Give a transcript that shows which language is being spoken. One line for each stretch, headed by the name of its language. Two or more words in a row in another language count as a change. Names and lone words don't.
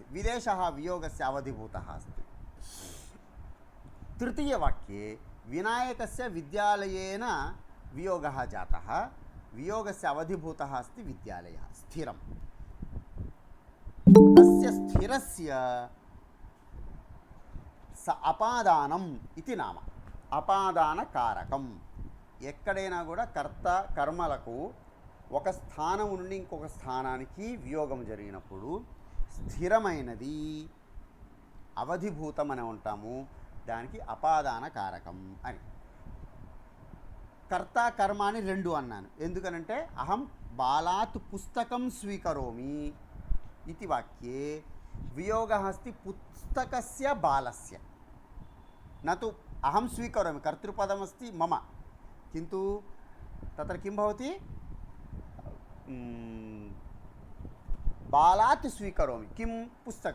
Sanskrit: विदेशः वियोगस्य अवधिभूतः अस्ति। तृतीयवाक्ये विनायकस्य विद्यालयेन वियोगः जातः, वियोगस्य अवधिभूतः अस्ति विद्यालयः स्थिरं। तस्य स्थिरस्य स అపాదానం इति नाम అపాదానకారకం।
Telugu: ఎక్కడైనా కూడా కర్త కర్మలకు ఒక స్థానం నుండి ఇంకొక స్థానానికి వియోగం జరిగినప్పుడు స్థిరమైనది అవధిభూతం అని అంటాము, దానికి అపాదాన కారకం అని. కర్త కర్మ అని రెండు అన్నాను ఎందుకనంటే
Sanskrit: अहं बालात् पुस्तकं स्वीकरोमि इति वाक्ये वियोगः अस्ति पुस्तकस्य बालस्य, न तु अहं स्वीकरोमि। कर्तृपदमस्ति मम, किन्तु तत्र किं भवति? बालात् स्वीकरोमि किं पुस्तकं।